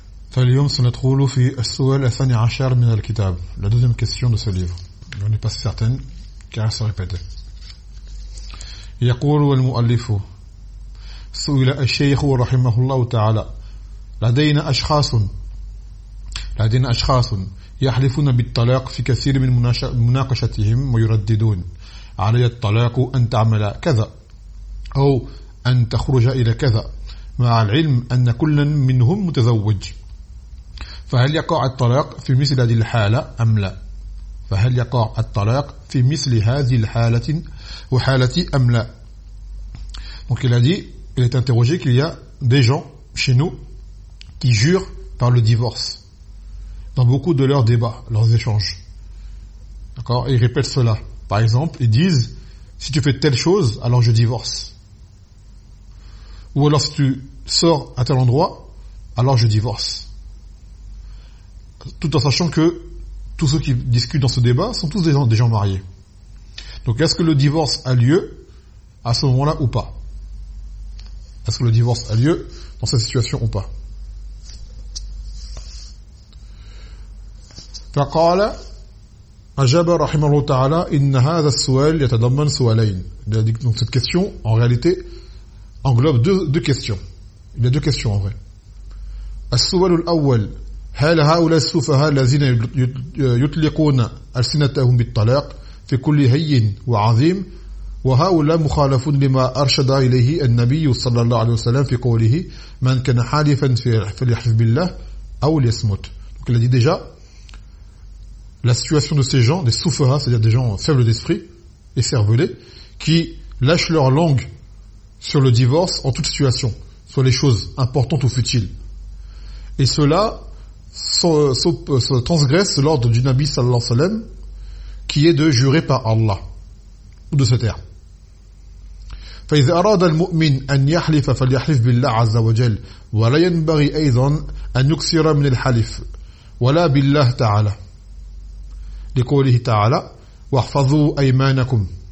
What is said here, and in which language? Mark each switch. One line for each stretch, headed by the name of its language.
Arabic: فاليوم سندخل في السؤال الثاني عشر من الكتاب.
French: La deuxième question de ce livre. On n'est pas certain car elle se répète.
Arabic: يقول المؤلف سئل الشيخ رحمه الله تعالى لدينا أشخاص يحلفون بالطلاق في كثير من مناقشتهم ويرددون علي الطلاق أن تعمل كذا أو أن تخرج إلى كذا، مع العلم أن كل منهم متزوج، فهل يقع الطلاق في مثل هذه الحالة وحالة أم لا؟
French: Donc il a dit, il est interrogé qu'il y a des gens chez nous qui jurent par le divorce dans beaucoup de leurs débats, leurs échanges. D'accord ? Ils répètent cela. Par exemple, ils disent, si tu fais telle chose, alors je divorce. Ou alors, si tu sors à tel endroit, alors je divorce. Tout en sachant que tous ceux qui discutent dans ce débat sont tous des gens mariés. Donc, est-ce que le divorce a lieu à ce moment-là ou pas ? Est-ce que le divorce a lieu dans cette situation ou pas ?
Arabic: فقال أجاب رحمه الله تعالى إن هذا السؤال يتضمن سؤالين.
French: Donc cette question en réalité englobe deux questions. Il y a deux questions en vrai.
Arabic: السؤال الأول هل هؤلاء السفهاء الذين يطلقون ألسنتهم بالطلاق في كل هين وعظيم وهؤلاء مخالفون لما أرشد إليه النبي صلى الله عليه وسلم في قوله من كان حالفا فليحلف بالله أو ليصمت.
French: Donc il a dit déjà la situation de ces gens, des soufahas, c'est-à-dire des gens faibles d'esprit et cervelés, qui lâchent leur langue sur le divorce en toute situation, soit les choses importantes ou futiles. Et cela transgresse l'ordre du Nabi sallallahu alayhi wa sallam, qui est de jurer par Allah, ou de se taire.
Arabic: فإذا أراد المؤمن أن يحلف فليحلف بالله عز وجل ولا ينبغي أيضا أن يكسر من الحلف ولا بالله تعالى لقوله تعالى واحفظوا أيمانكم.